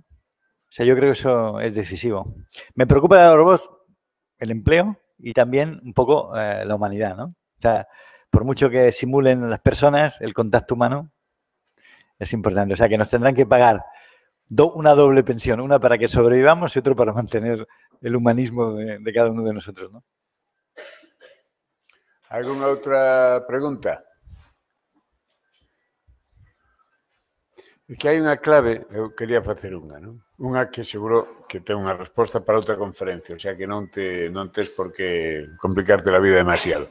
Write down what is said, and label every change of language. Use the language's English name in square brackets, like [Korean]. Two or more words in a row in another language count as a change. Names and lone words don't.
[Spanish] O sea, yo creo que eso es decisivo. Me preocupa de los robots el empleo y también un poco la humanidad, ¿no? O sea, por mucho que simulen las personas, el contacto humano es importante. O sea, que nos tendrán que pagar una doble pensión, una para que sobrevivamos y otra para mantener el humanismo de cada uno de nosotros, ¿no? ¿Alguna outra pregunta? [Galician] É que hai unha clave, eu quería facer unha, non? Unha que seguro que ten unha resposta para outra conferencia, [Spanish] o sea [Galician] que non tes por que complicarte a vida demasiado.